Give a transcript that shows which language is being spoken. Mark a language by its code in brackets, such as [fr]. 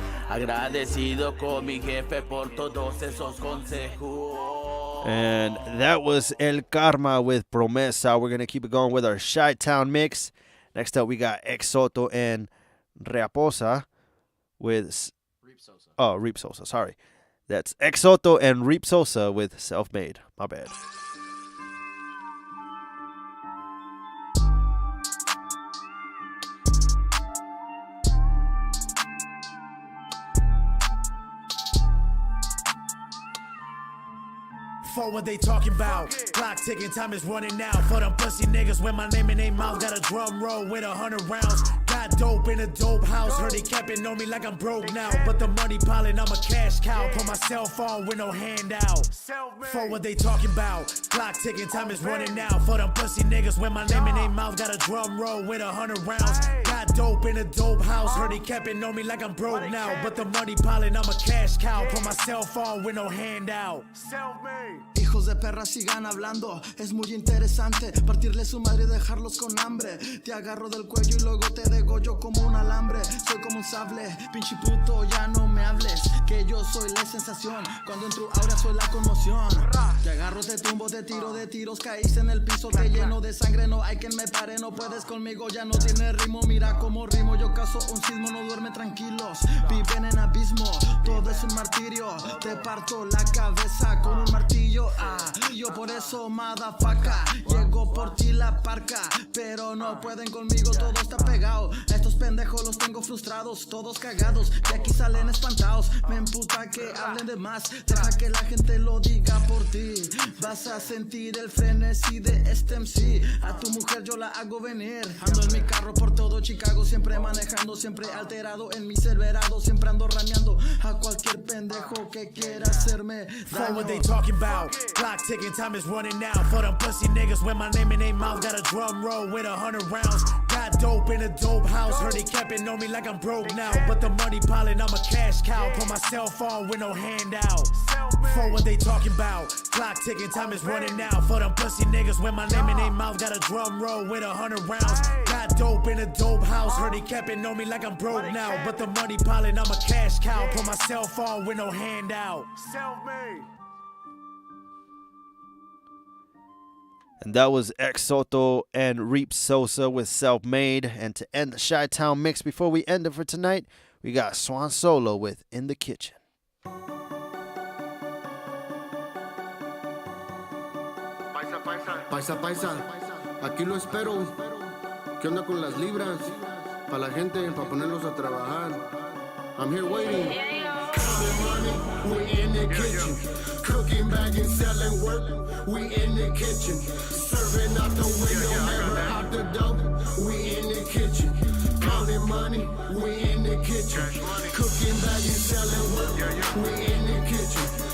[es] Agradecido con mi jefe por todos esos consejos. [en] And that was El Karma with Promesa. We're going to keep it going with our Chi-Town mix. Next up, we got Exoto and Reaposa with... Reap Sosa, sorry. That's Exoto and Reap Sosa with Self-Made. My bad. For what they talking about? Clock ticking, time is running now. For them pussy niggas with my name in their mouth. Got a drum roll with 100 rounds. Got dope in a dope house. Heard he kept it, know me like I'm broke now. But the money piling, I'm a cash cow. Put my cell phone with no handout. For what they talking about? Clock ticking, time is running now. For them pussy niggas with my name in their mouth. Got a drum roll with 100 rounds. Got dope in a dope house. Heard he kept it, know me like I'm broke now. But the money piling, I'm a cash cow. Put my cell phone with no handout. [es] Hijos de perra sigan hablando, es muy interesante partirle su madre y dejarlos con hambre. Te agarro del cuello y luego te degollo como un alambre. Soy como un sable, pinche puto, ya no me hables. Que yo soy la sensación, cuando en tu aura soy la conmoción. Te agarro, te tumbo, te tiro de tiros, caíste en el piso, te lleno de sangre, no hay quien me pare, no puedes conmigo, ya no tiene ritmo. Mira cómo rimo, yo caso un sismo, no duermen tranquilos, viven en abismo, todo es un martirio. Te parto la cabeza con un martillo. Yo por eso, motherfucker, llego por ti la parca, pero no pueden conmigo, todo está pegado. A estos pendejos los tengo frustrados, todos cagados, de aquí salen espantados. Me emputa que hablen de más, deja que la gente lo diga por ti. Vas a sentir el frenesí de este MC. A tu mujer yo la hago venir. Ando en mi carro por todo Chicago, siempre manejando, siempre alterado en mi Silverado, siempre ando rameando a cualquier pendejo que quiera hacerme daño. [en] What they talking about? Clock ticking, time is running now. For them pussy niggas with my name in their mouth. Got a drum roll with 100 rounds. Got dope in a dope house. Heard he kept it, know me like I'm broke now. But the money piling, I'm a cash cow. Put my cell phone with no handout. For what they talking about? Clock ticking, time is running now. For them pussy niggas with my name in their mouth. Got a drum roll with 100 rounds. Got dope in a dope house. Heard he kept it, know me like I'm broke now. But the money piling, I'm a cash cow. Put my cell phone with no handout. Self-made. And that was Exoto and Reap Sosa with Self-Made. And to end the Chi-Town mix before we end it for tonight, we got Swan Solo with In the Kitchen. [es] Paisa, aquí lo espero. ¿Qué onda con las libras? Para la gente, para ponerlos a trabajar. [en] I'm here waiting. Counting money, we in the kitchen. Cooking, bagging, selling work, we in the kitchen. Serving out the window, never out the door, we in the kitchen. Counting money, we in the kitchen. Cooking, bagging, selling work, we in the kitchen.